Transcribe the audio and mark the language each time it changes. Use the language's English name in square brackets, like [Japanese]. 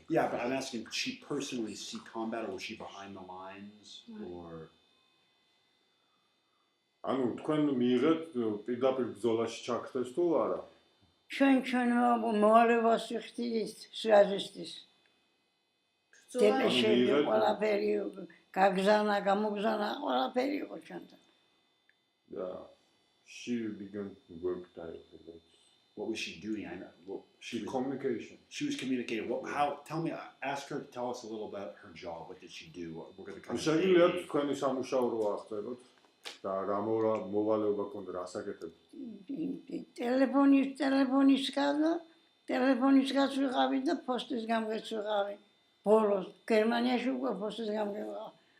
[English] Yeah, but I'm asking, did she personally see combat, or was she behind the lines, or? [Georgian] ანუ თქვენ მიიღეთ პირდაპირ ბრძოლაში ჩაქრდეს თუ არა? ჩვენ მოვალებას ვიხდით სვიაზისტის. დეპეშები ყველაფერი გაგზავნა, გამოგზავნა, ყველაფერი იყო ჩვენთან. [English] Yeah. She began to work directly. What was she doing? I know. Well, she was Communication. communicating. Tell me. Ask her to tell us a little about her job. What did she do? We're going to kind of. [Georgian] შეგიძლიათ თქვენი სამუშაო რო აღწეროთ და რა მოვალეობა ქონდა რა საკეთებთ? ტელეფონისგან ვიყავი და პოსტის გამგეც ვიყავი. ბოლოს გერმანიაში უკვე პოსტის გამგე ვიყავი.